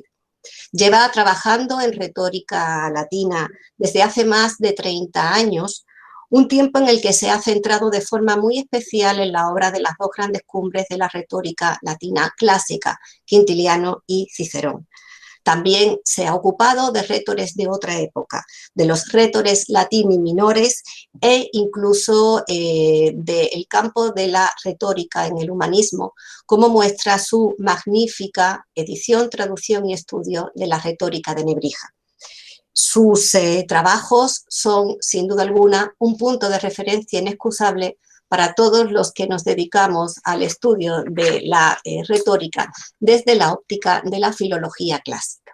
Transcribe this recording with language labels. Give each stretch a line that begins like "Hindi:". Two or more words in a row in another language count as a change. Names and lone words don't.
Spanish: Lleva trabajando en retórica latina desde hace más de 30 años, un tiempo en el que se ha centrado de forma muy especial en la obra de las dos grandes cumbres de la retórica latina clásica, Quintiliano y Cicerón. También se ha ocupado de retores de otra época, de los retores
Latin: latini minores
Spanish: e incluso del campo de la retórica en el humanismo, como muestra su magnífica edición, traducción y estudio de la retórica de Nebrija. Sus trabajos son, sin duda alguna, un punto de referencia inexcusable para todos los que nos dedicamos al estudio de la retórica desde la óptica de la filología clásica.